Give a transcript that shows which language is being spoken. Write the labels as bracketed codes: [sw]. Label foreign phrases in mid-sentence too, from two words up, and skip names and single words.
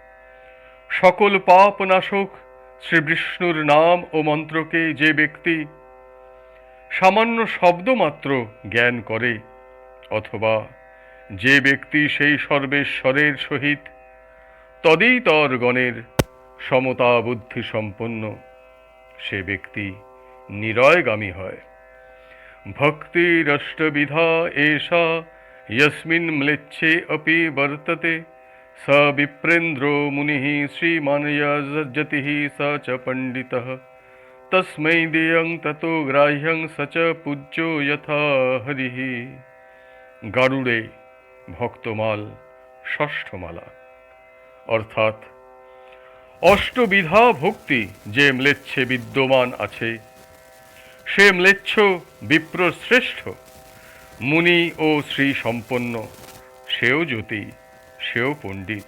[bn] সকল পাপ নাশক শ্রী বিষ্ণুর নাম ও মন্ত্রকে যে ব্যক্তি সামান্য শব্দমাত্র জ্ঞান করে, অথবা যে ব্যক্তি সেই সর্বেশ্বরের সহিত তদিতর গণের সমতা বুদ্ধি সম্পন্ন, সে ব্যক্তি নিরয়গামী হয়। [sa] ভক্তিরষ্টবিধা এষা यस्मिन् म्लेच्छे अपि वर्तते स विप्रेन्द्रो मुनिः श्रीमान् यज्जतिः स च पण्डितः तस्मै देयं ततो ग्राह्यं स च पूज्यो यथा हरिः। [bn] গারুড়ে ভক্তমাল ষষ্ঠ মালা। অর্থাৎ অষ্টবিধা ভক্তি যে ম্লেচ্ছে বিদ্যমান আছে, সে ম্লেচ্ছ বিপ্রশ্রেষ্ঠ, মুনি ও শ্রী সম্পন্ন, সেও জ্যোতি, সেও পণ্ডিত।